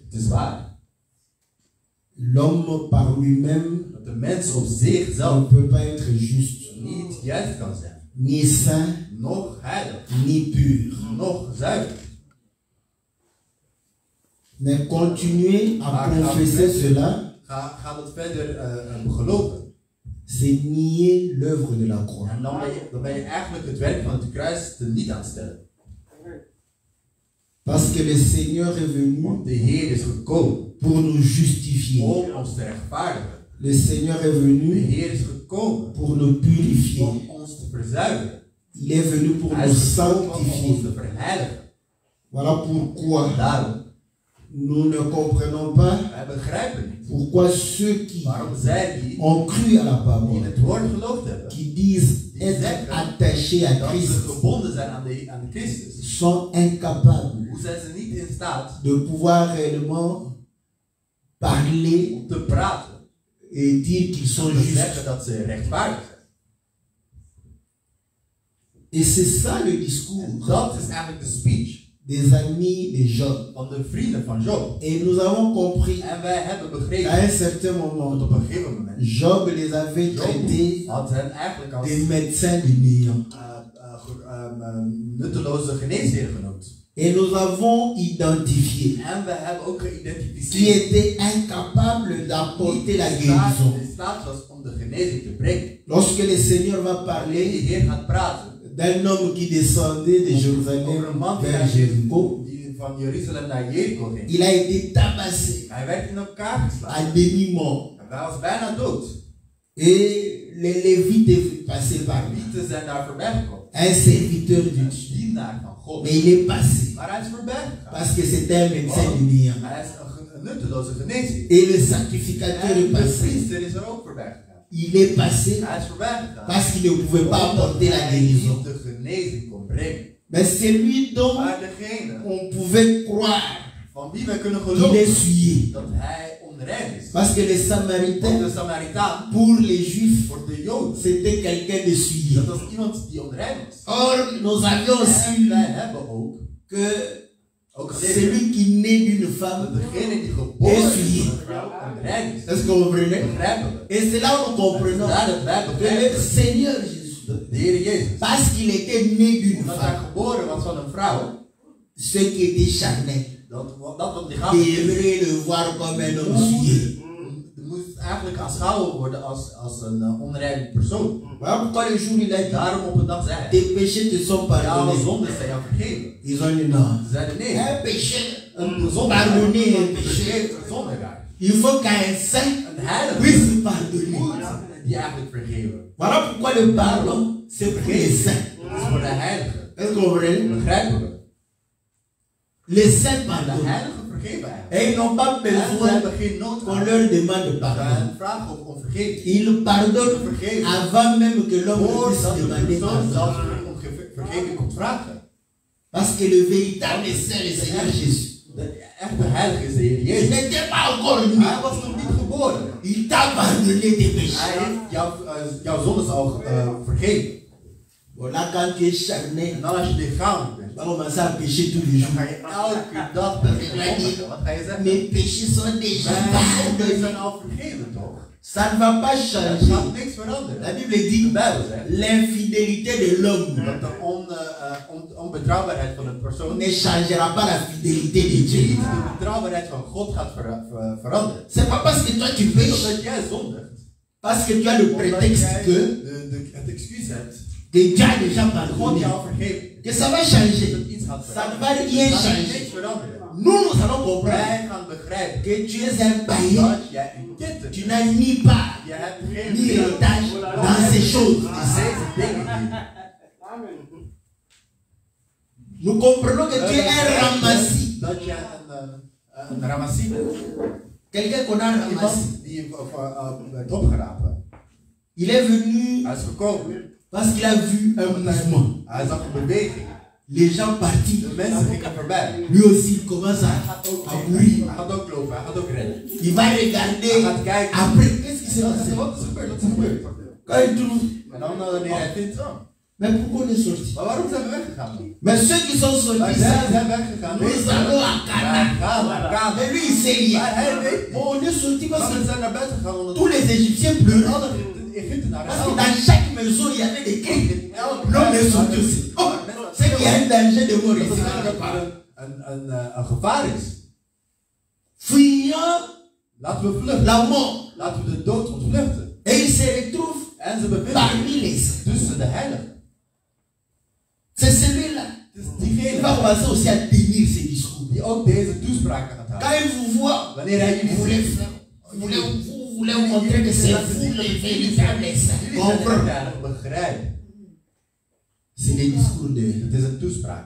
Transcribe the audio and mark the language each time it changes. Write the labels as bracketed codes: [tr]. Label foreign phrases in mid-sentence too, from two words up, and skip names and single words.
[fr] L'homme par lui-même ne peut pas être juste, ni saint, ni pur. Mais continuer à confesser cela, c'est nier l'œuvre de la croix. [nl] En dan ben je eigenlijk het werk van het kruis niet aan het stellen. [fr] Parce que le Seigneur est venu [nl] Want de Heer is gekomen [fr] pour nous justifier. [nl] om ons te rechtvaardigen. [fr] Le Seigneur est venu [nl] De Heer is gekomen [fr] pour nous purifier. [nl] om ons te verzuiveren. [fr] Il est venu pour [nl] Hij [fr] nous [nl] is gekomen om ons [fr] sanctifier. [nl] te verheiligen. [fr] Voilà pourquoi [nl] Daarom, [fr] nous ne comprenons pas [nl] wij begrijpen niet [fr] pourquoi ceux qui [nl] waarom zij die [fr] ont cru à la [nl] in [fr] parole, [nl] het woord geloofd hebben, [fr] qui disent être attachés à [nl] dat [fr] Christ, [nl] ze gebonden zijn aan Christus, [fr] sont incapables [nl] hoe zijn ze niet in staat [fr] de pouvoir réellement parler [nl] om te praten [fr] et dire qu'ils sont [nl] en te [fr] justes. [nl] zeggen dat ze rechtvaardig zijn. [fr] Et c'est ça le discours [nl] Dat is eigenlijk de speech [fr] des amis de Job. [nl] van de vrienden van Job. [fr] Et nous avons compris [nl] En wij hebben [fr] qu'à [nl] begrepen [fr] un certain [nl] dat [fr] moment, [nl] op een gegeven moment [fr] Job les avait traités [nl] Job had hen eigenlijk als [fr] des médecins du néant. [nl] nutteloze geneesheer genoemd. [fr] Et nous avons identifié [nl] En we hebben ook [fr] qui [nl] geïdentificeerd [fr] était incapable d'apporter la [nl] die [fr] guérison. [nl] in staat was om de genezing te brengen. [fr] Lorsque le Seigneur va [nl] De [fr] parler [nl] Heer gaat praten [fr] d'un homme qui descendait de [nl] over [fr] Jérusalem [nl] een man [fr] vers Jéricho, [nl] die van Jeruzalem naar Jericho ging. [fr] il a été tabassé [nl] Hij werd in elkaar geslagen. [fr] à demi-mort. [nl] En hij was bijna dood. [fr] Et les Lévites passaient par lui. [nl] Lieten zijn daar voorbij gekomen. [fr] Un serviteur de [nl] Een [fr] Dieu. [nl] dienaar van God. [fr] Mais il est passé [nl] Maar hij is voorbij gegaan. [fr] parce que c'était un médecin du néant. [nl] Hij is een nutteloze geneesheer. [fr] Et le sacrificateur est [nl] En de [fr] passé. [nl] priester is er ook voorbij gegaan. [fr] Il est passé [nl] Hij is voorbij gegaan. [fr] parce qu'il ne pouvait pas apporter la guérison. [nl] de genezing kon brengen. [fr] Mais c'est lui dont [nl] Maar degene [fr] on pouvait croire [nl] van wie wij kunnen [fr] qu'il [nl] geloven [fr] est souillé. [nl] dat hij onrein is. [fr] Parce que les [nl] Want [fr] Samaritains, [nl] de Samaritaan, [fr] pour les Juifs, [nl] voor de Joden, [fr] c'était quelqu'un de souillé. [nl] dat was iemand die onrein was. [fr] Or, nous avions [nl] En [fr] su [nl] wij hebben ook geleerd [fr] celui qui naît d'une [nl] dat [fr] femme [nl] degene die geboren is [fr] souillé. [nl] van een vrouw onrein is. [fr] Est-ce que vous comprenez? [nl] Begrijpen we? [fr] Et c'est là où nous comprenons [nl] Daar dat wij [fr] que le [nl] begrijpen [fr] Seigneur Jésus [nl] de Heer Jezus. [fr] Parce qu'il était né d'une [nl] Omdat hij [fr] femme. [nl] geboren was van een vrouw. [fr] Ce qui était charnel. [nl] Dat wat lichamelijk is. [fr] Devrait le voir comme un homme souillé. [nl] Moest eigenlijk aanschouwen worden als een onreine persoon. [fr] Voilà pourquoi le jour il a dit, [nl] Daarom op een dag zei hij, [fr] tes péchés te sont [nl] jouw [fr] pardonnés. [nl] zonden zijn jou vergeven. [fr] Ils ont dit non. [nl] Ze zeiden nee, [fr] Un péché, [nl] een zonde [fr] pardonner un péché. [nl] vergeeft een zondegaar. [fr] Il faut qu'un saint [nl] Een heilige [fr] puisse pardonner. [nl] moet die eigenlijk vergeven. [fr] Voilà pourquoi le pardon, c'est pour les saints. [nl] Dat is voor de heilige. [fr] Est-ce que vous comprenez? [nl] Begrijpen we? [fr] Les saints [nl] De [fr] pardonnent. [nl] heilige vergeven eigenlijk. [fr] Et ils n'ont pas [nl] En ze [fr] besoin [nl] hebben geen nood [fr] qu'on [nl] aan. [fr] leur demande [nl] We [fr] pardon. [nl] gaan vragen om vergeving. [fr] Ils pardonnent [nl] Vergeven. [fr] avant même que l'homme puisse [nl] Voordat de [fr] demander [nl] persoon [fr] pardon. [nl] zelfs om vergeving komt vragen. [fr] Parce que le véritable saint, le Seigneur Jésus, [nl] De echte heilige is de Heer [fr] il [nl] Jezus. [fr] n'était pas encore né. [nl] Hij was nog niet geboren. [fr] Il t'a pardonné tes péchés. [nl] Hij heeft jouw zondes al vergeven. [fr] Voilà, quand tu es charnel, [nl] En dan als je lichamelijk bent, [fr] tu vas commencer à pécher tous les [nl] dan ga [fr] jours. [nl] je elke dag beginnen. Wat ga je zeggen? [fr] Mes péchés sont déjà [nl] Mijn zonden [fr] pardonnés. [nl] zijn al vergeven, toch? [fr] Ça ne va pas [nl] Er [fr] changer. [nl] gaat niks veranderen. [fr] La Bible [nl] De [fr] dit [nl] Bijbel zegt [fr] l'infidélité de l'homme [nl] dat de onbetrouwbaarheid van een persoon [fr] ne [nl] niet [fr] changera pas la fidélité de Dieu. [nl] de betrouwbaarheid van God gaat veranderen. [fr] C'est pas parce que toi tu pêches, [nl] Omdat jij zondigt, [fr] parce que tu as le [nl] omdat [fr] prétexte [nl] jij [fr] que [nl] het excuus hebt, [fr] que Dieu a déjà [nl] God [fr] pardonné, [nl] jou vergeven. [fr] que ça va [nl] Dat [fr] changer. [nl] het iets gaat [fr] Ça ne [nl] veranderen. [fr] va rien [nl] Dat gaat [fr] changer. [nl] niks veranderen. [fr] Nous, nous allons comprendre [nl] Wij gaan begrijpen [fr] que tu es un païen. [nl] dat jij een kind [fr] Tu [nl] bent. [fr] n'as ni part [nl] Je hebt geen [fr] ni héritage dans ces choses. [nl] deze dingen hier. [fr] Nous comprenons que tu es un ramassis. [nl] Dat jij een ramassie bent. [fr] Quelqu'un qu'on a ramassé. [nl] Iemand die werd opgerapen. [fr] Il est venu [nl] Hij is gekomen. [fr] parce qu'il a vu un mouvement. [nl] Hij zag een beweging. [fr] Les gens partis. [nl] De mensen gingen voorbij. [fr] Lui aussi, il commence [nl] Hij [fr] à [nl] gaat ook [fr] courir. [nl] Hij gaat ook lopen, hij gaat ook rennen. [fr] Il va regarder. [nl] Hij gaat kijken. [fr] Après, qu'est-ce qui s'est passé? [nl] Wat is gebeurd? Wat is gebeurd? [fr] Quand il trouve. [nl] En dan wanneer hij vindt, [fr] Mais pourquoi on est sorti? [nl] maar waarom zijn we weggegaan dan? [fr] Mais ceux qui sont [nl] Maar [fr] sortis, [nl] zij [fr] ça, [nl] zijn weggegaan. [fr] nous allons à [nl] Wij [fr] Canaan. [nl] gaan naar Canaan. [fr] Mais lui, il sait rien. [nl] Maar hij weet niet. [fr] Bon, on est sorti parce [nl] Maar [fr] que [nl] we zijn naar buiten gegaan omdat [fr] tous les Égyptiens pleuraient. [nl] alle Egyptenaren [fr] Parce que dans chaque maison, il y avait des cris. [nl] in elke [fr] L'homme est sorti aussi. Oh, c'est qu'il y a un danger de mort [nl] dat [fr] ici. [nl] er een gevaar is. [fr] Fuyant [nl] Laten we vluchten. [fr] la mort. [nl] Laten we de dood ontvluchten. [fr] Et il se retrouve [nl] En ze bevinden [fr] parmi les saints. [nl] tussen de heiligen. [fr] C'est celui-là. [nl] Het is [fr] Il va [nl] diegene [fr] commencer aussi à tenir ses discours. [nl] die ook deze toespraken gaat houden. [fr] Quand il vous voit, [nl] Wanneer hij jullie [fr] vous voulez, [nl] ziet, [fr] vous voulez montrer que c'est vous les véritables saints. [nl] jullie zijn [fr] Comprends? [nl] echt begrijpen. [fr] C'est des discours de. [nl] Het is een toespraak.